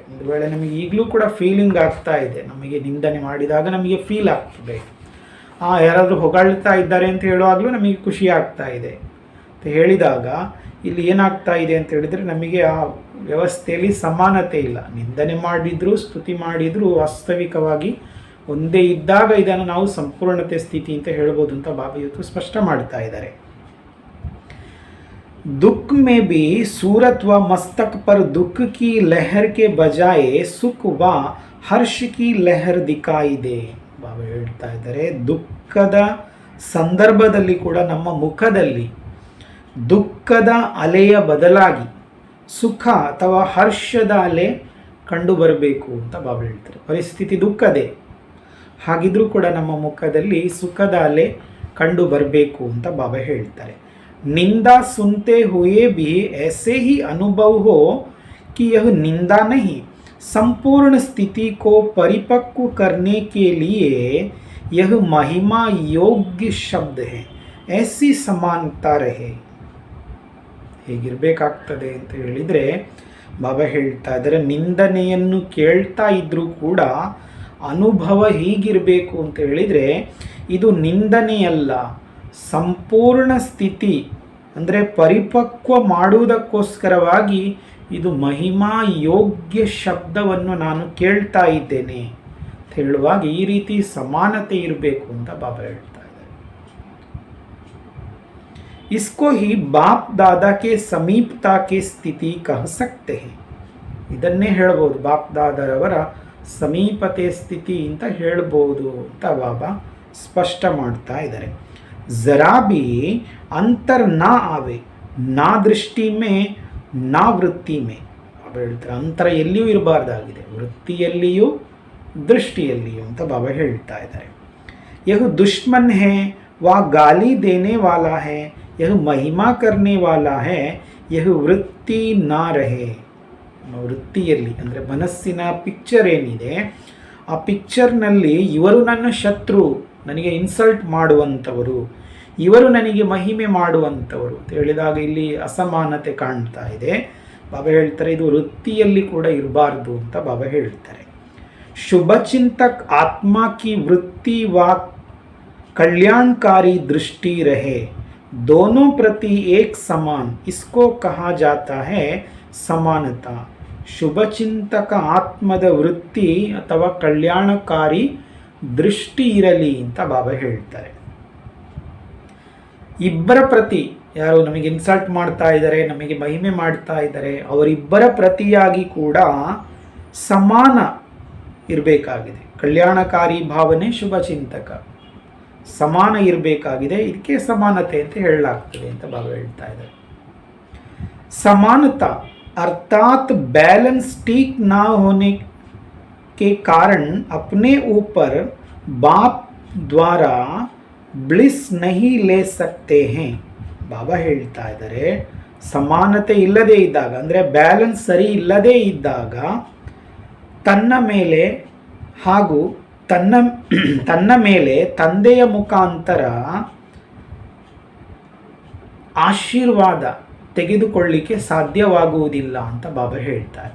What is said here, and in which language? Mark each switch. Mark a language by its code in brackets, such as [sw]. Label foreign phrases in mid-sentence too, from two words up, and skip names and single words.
[kn] ಒಂದು ವೇಳೆ ನಮಗೆ ಈಗಲೂ ಕೂಡ ಫೀಲಿಂಗ್ ಆಗ್ತಾ ಇದೆ, ನಮಗೆ ನಿಂದನೆ ಮಾಡಿದಾಗ ನಮಗೆ ಫೀಲ್ ಆಗ್ತದೆ, ಯಾರಾದರೂ ಹೊಗಳ್ತಾ ಇದ್ದಾರೆ ಅಂತ ಹೇಳುವಾಗಲೂ ನಮಗೆ ಖುಷಿ ಆಗ್ತಾ ಇದೆ ಅಂತ ಹೇಳಿದಾಗ ಇಲ್ಲಿ ಏನಾಗ್ತಾ ಇದೆ ಅಂತ ಹೇಳಿದರೆ ನಮಗೆ ಆ ವ್ಯವಸ್ಥೆಯಲ್ಲಿ ಸಮಾನತೆ ಇಲ್ಲ. ನಿಂದನೆ ಮಾಡಿದರೂ ಸ್ತುತಿ ಮಾಡಿದರೂ ವಾಸ್ತವಿಕವಾಗಿ ಒಂದೇ ಇದ್ದಾಗ ಇದನ್ನು ನಾವು ಸಂಪೂರ್ಣತೆ ಸ್ಥಿತಿ ಅಂತ ಹೇಳ್ಬೋದು ಅಂತ ಬಾಬಾ ಇವತ್ತು ಸ್ಪಷ್ಟ ಮಾಡ್ತಾ ಇದ್ದಾರೆ. [hi] दुख में भी सूरत व मस्तक पर दुख की लहर के बजाय सुख व हर्ष की लहर दिखाई दे. [kn] ಬಾಬಾ ಹೇಳ್ತಾ ಇದ್ದಾರೆ, ದುಃಖದ ಸಂದರ್ಭದಲ್ಲಿ ಕೂಡ ನಮ್ಮ ಮುಖದಲ್ಲಿ ದುಃಖದ ಅಲೆಯ ಬದಲಾಗಿ ಸುಖ ಅಥವಾ ಹರ್ಷದ ಅಲೆ ಕಂಡು ಬರಬೇಕು ಅಂತ ಬಾಬಾ ಹೇಳ್ತಾರೆ. ಪರಿಸ್ಥಿತಿ ದುಃಖದೇ, ಹಾಗಿದ್ರೂ ಕೂಡ ನಮ್ಮ ಮುಖದಲ್ಲಿ ಸುಖದ ಅಲೆ ಕಂಡು ಬರಬೇಕು ಅಂತ ಬಾಬಾ ಹೇಳ್ತಾರೆ. [hi] निंदा सुनते हुए भी ऐसे ही अनुभव हो कि यह निंदा नहीं, संपूर्ण स्थिति को परिपक्व करने के लिए यह महिमा योग्य शब्द है, ऐसी समानता रहे. [kn] ಹೇಗಿರಬೇಕಾಗ್ತದೆ ಅಂತ ಹೇಳಿದರೆ ಬಾಬಾ ಹೇಳ್ತಾ ಇದ್ದಾರೆ, ನಿಂದನೆಯನ್ನು ಕೇಳ್ತಾ ಇದ್ರೂ ಕೂಡ ಅನುಭವ ಹೀಗಿರಬೇಕು ಅಂತ ಹೇಳಿದರೆ ಇದು ನಿಂದನೆಯಲ್ಲ, ಸಂಪೂರ್ಣ ಸ್ಥಿತಿ ಅಂದರೆ ಪರಿಪಕ್ವ ಮಾಡುವುದಕ್ಕೋಸ್ಕರವಾಗಿ ಇದು ಮಹಿಮಾ ಯೋಗ್ಯ ಶಬ್ದವನ್ನು ನಾನು ಕೇಳ್ತಾ ಇದ್ದೇನೆ ಅಂತ ಹೇಳುವಾಗ ಈ ರೀತಿ ಸಮಾನತೆ ಇರಬೇಕು ಅಂತ ಬಾಬಾ ಹೇಳ್ತಾ ಇದ್ದಾರೆ. [hi] इसको ही बाप दादा के समीपता के ಸ್ಥಿತಿ कह सकते हैं. [kn] ಇದನ್ನೇ ಹೇಳ್ಬೋದು, ಬಾಪ್ ದಾದರವರ ಸಮೀಪತೆ ಸ್ಥಿತಿ ಅಂತ ಹೇಳ್ಬೋದು ಅಂತ ಬಾಬಾ ಸ್ಪಷ್ಟ ಮಾಡ್ತಾ ಇದ್ದಾರೆ. [hi] जरा भी अंतर ना आवे, ना दृष्टि में ना वृत्ति में. [kn] ಬಾಬಾ ಹೇಳ್ತಾರೆ ಅಂತರ ಎಲ್ಲಿಯೂ ಇರಬಾರ್ದಾಗಿದೆ, ವೃತ್ತಿಯಲ್ಲಿಯೂ ದೃಷ್ಟಿಯಲ್ಲಿಯೂ ಅಂತ ಬಾಬಾ ಹೇಳ್ತಾ ಇದ್ದಾರೆ. [hi] यह दुश्मन है, वह गाली देने वाला है, यह महिमा करने वाला है, यह वृत्ति ना रहे. [kn] ವೃತ್ತಿಯಲ್ಲಿ ಅಂದರೆ ಮನಸ್ಸಿನ ಪಿಕ್ಚರ್ ಏನಿದೆ ಆ ಪಿಕ್ಚರ್ನಲ್ಲಿ ಇವರು ನನ್ನ ಶತ್ರು, ನನಗೆ ಇನ್ಸಲ್ಟ್ ಮಾಡುವಂಥವರು, ಇವರು ನನಗೆ ಮಹಿಮೆ ಮಾಡುವಂಥವರು ಅಂತ ಹೇಳಿದಾಗ ಇಲ್ಲಿ ಅಸಮಾನತೆ ಕಾಣ್ತಾ ಇದೆ. ಬಾಬಾ ಹೇಳ್ತಾರೆ ಇದು ವೃತ್ತಿಯಲ್ಲಿ ಕೂಡ ಇರಬಾರ್ದು ಅಂತ ಬಾಬಾ ಹೇಳ್ತಾರೆ. [hi] शुभचिंतक आत्मा की वृत्ति व कल्याणकारी दृष्टि रहे, दोनों प्रति एक समान, इसको कहा जाता है समानता. [kn] ಶುಭಚಿಂತಕ ಆತ್ಮದ ವೃತ್ತಿ ಅಥವಾ ಕಲ್ಯಾಣಕಾರಿ ದೃಷ್ಟಿ ಇರಲಿ ಅಂತ ಬಾಬಾ ಹೇಳ್ತಾರೆ. ಇಬ್ಬರ ಪ್ರತಿ, ಯಾರು ನಮಗೆ ಇನ್ಸಲ್ಟ್ ಮಾಡ್ತಾ ಇದ್ದಾರೆ, ನಮಗೆ ಮಹಿಮೆ ಮಾಡ್ತಾ ಇದ್ದಾರೆ, ಅವರಿಬ್ಬರ ಪ್ರತಿಯಾಗಿ ಕೂಡ ಸಮಾನ ಇರಬೇಕಾಗಿದೆ. ಕಲ್ಯಾಣಕಾರಿ ಭಾವನೆ ಶುಭಚಿಂತಕ ಸಮಾನ ಇರಬೇಕಾಗಿದೆ. ಇದಕ್ಕೆ ಸಮಾನತೆ ಅಂತ ಹೇಳಲಾಗ್ತದೆ ಅಂತ ಬಾಬಾ ಹೇಳ್ತಾ ಇದ್ದಾರೆ. [hi] समानता अर्थात बैलेंस ठीक ना होने के कारण अपने ऊपर बाप द्वारा ब्लिस नहीं ले सकते हैं. [kn] ಬಾಬಾ ಹೇಳ್ತಾ ಇದ್ದಾರೆ ಸಮಾನತೆ ಇಲ್ಲದೆ ಇದ್ದಾಗ, ಅಂದರೆ ಬ್ಯಾಲೆನ್ಸ್ ಸರಿ ಇಲ್ಲದೆ ಇದ್ದಾಗ ತನ್ನ ಮೇಲೆ ಹಾಗೂ ತನ್ನ ಮೇಲೆ ತಂದೆಯ ಮುಖಾಂತರ ಆಶೀರ್ವಾದ ತೆಗೆದುಕೊಳ್ಳಿಕ್ಕೆ ಸಾಧ್ಯವಾಗುವುದಿಲ್ಲ ಅಂತ ಬಾಬಾ ಹೇಳ್ತಾ ಇದ್ದಾರೆ.